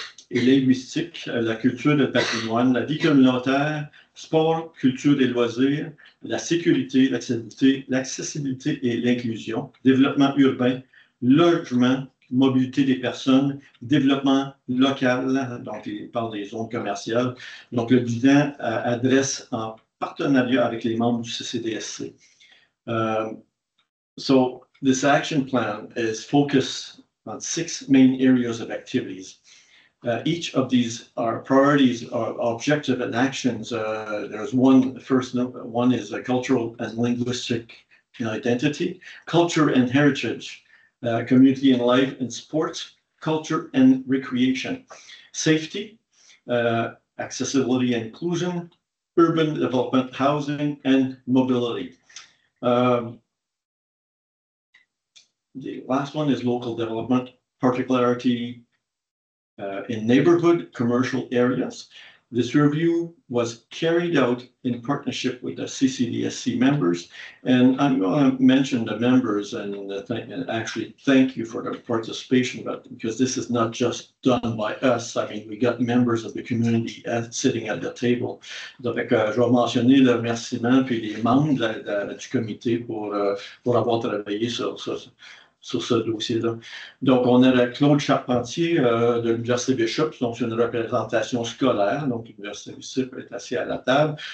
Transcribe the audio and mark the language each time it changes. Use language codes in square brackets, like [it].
[fr] et linguistique, la culture et le patrimoine, la vie communautaire, sport, culture et loisirs, la sécurité, l'accessibilité et l'inclusion, développement urbain, logement, mobilité des personnes, développement local, donc il parle des zones commerciales. Donc le bilan adresse en partenariat avec les membres du CCDSC. [en] So this action plan is focused on 6 main areas of activities. Each of these are priorities, or objective and actions. There's one, first one is a cultural and linguistic identity, culture and heritage, community and life and sports, culture and recreation, safety, accessibility and inclusion, urban development, housing, and mobility. The last one is local development, particularity in neighborhood commercial areas. This review was carried out in partnership with the CCDSC members, and I'm going to mention the members and actually thank you for their participation, because this is not just done by us. I mean, we got members of the community sitting at the table. [fr] Donc, je vais mentionner le remerciement puis les membres du comité pour avoir travaillé sur ce dossier-là. Donc, on a Claude Charpentier de l'Université Bishop, donc c'est une représentation scolaire, donc l'Université Bishop est assise à la table.